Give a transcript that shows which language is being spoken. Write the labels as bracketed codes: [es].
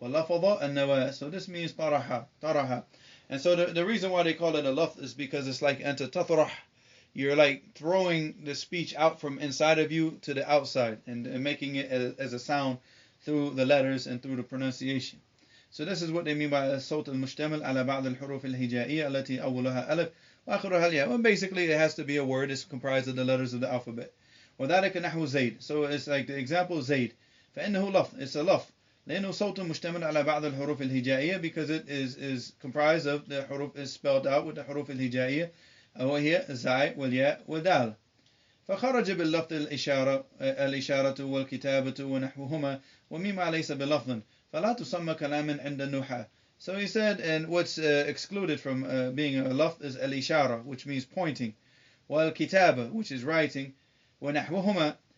[en] So this means taraha. And so the reason why they call it a lafz is because it's like anta tatrah. You're like throwing the speech out from inside of you to the outside and making it as a sound through the letters and through the pronunciation. So this is what they mean by [ar] الصوت المشتمل على بعض الحروف الهجائية التي أولها ألف وآخرها الياء. [en] Well, basically it has to be a word. It's comprised of the letters of the alphabet. [ar] وذلك نحو زيد. [en] So it's like the example زيد. [ar] فإنه لفظ. [en] It's a lafz. [ar] لأنه صوت مشتمل على بعض الحروف الهجائية [en] because it is comprised of the [ar] حروف, [en] is spelled out with the [ar] حروف الهجائية وهي الزاي والياء والدال. فخرج باللفظ الإشارة والكتابة ونحوهما ومما ليس بلفظ فلا تسمى كلاما عند النحاة. [en] So he said, and what's excluded from being a lafz is al-ishara, which means pointing, والكتابة, which is writing, ونحوهما,